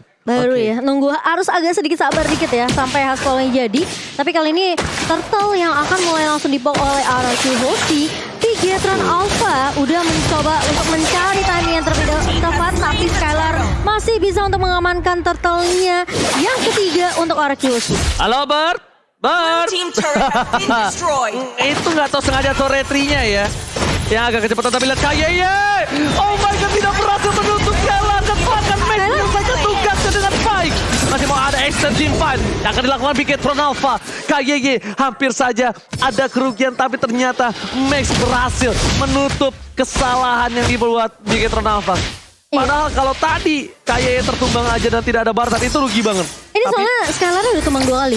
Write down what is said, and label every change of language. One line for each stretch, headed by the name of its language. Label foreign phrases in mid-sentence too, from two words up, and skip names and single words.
Indonesian: Baru ya, nunggu harus agak sedikit sabar dikit ya sampai hasilnya jadi. Tapi kali ini Turtle yang akan mulai langsung dipok oleh RRQ Hoshi. Bigetron Alpha udah mencoba untuk mencari timing yang tepat, tapi Skylar masih bisa untuk mengamankan Turtle-nya yang ketiga untuk RRQ Hoshi. Halo Bert. Bert.
English: Team turret has been destroyed.
Indonesian: Itu nggak tahu sengaja turretry-nya ya. Yang agak kecepatan tapi lihat KYY.
English: Oh my god,
Indonesian: tidak berhasil menutup jalan dan bahkan Max menyelesaikan tugasnya dengan baik. Masih mau ada
English: extend team fight
Indonesian: yang akan dilakukan Bigetron Alpha. KYY hampir saja ada kerugian tapi ternyata Max berhasil menutup kesalahan yang dibuat Bigetron Alpha. Padahal kalau tadi KYY tertumbang aja dan tidak ada Bartan itu rugi banget. Ini soalnya Skylar udah tumbang 2 kali.